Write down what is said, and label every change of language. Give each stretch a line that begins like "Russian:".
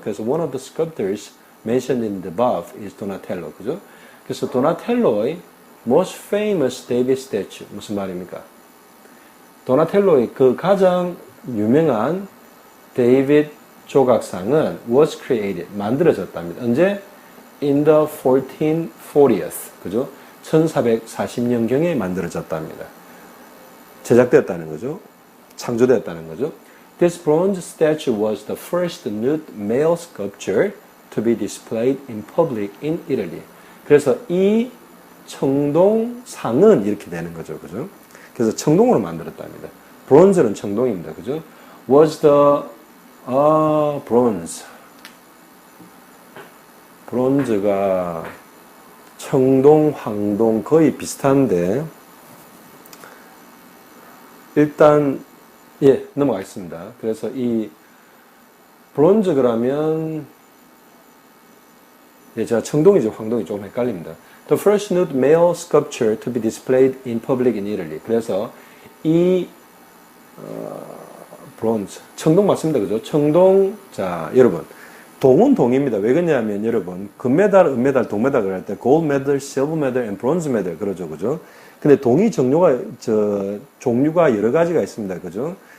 English: 그래서 one of the sculptors mentioned in the above is Donatello.
Korean: 그죠? 그래서 도나텔로의
English: most famous David statue,
Korean: 무슨 말입니까? 도나텔로의 그 가장 유명한 데이빗 조각상은
English: was created,
Korean: 만들어졌답니다.
English: 언제? In the 1440s, 그죠?
Korean: 1440년경에 만들어졌답니다. 제작되었다는 거죠. 창조되었다는 거죠.
English: This bronze statue was the first nude male sculpture to be displayed in public in Italy.
Korean: 그래서 이 청동상은 이렇게 되는 거죠. 그죠? 그래서 청동으로 만들었답니다. 브론즈는 청동입니다. 그죠?
English: Was the bronze.
Korean: 브론즈가 청동, 황동 거의 비슷한데 일단 넘어가겠습니다. 그래서 이 브론즈 그러면 제가 청동이죠, 황동이 조금 헷갈립니다.
English: The first nude male sculpture to be displayed in public in Italy.
Korean: 그래서 이 브론즈, 청동 맞습니다, 그죠? 청동, 자 여러분, 동은 동입니다. 왜 그러냐면 여러분, 금메달, 은메달, 동메달 그럴 때
English: gold medal, silver medal, and bronze medal
Korean: 그러죠, 그죠? 근데 동이 종류가 여러 가지가 있습니다, 그죠?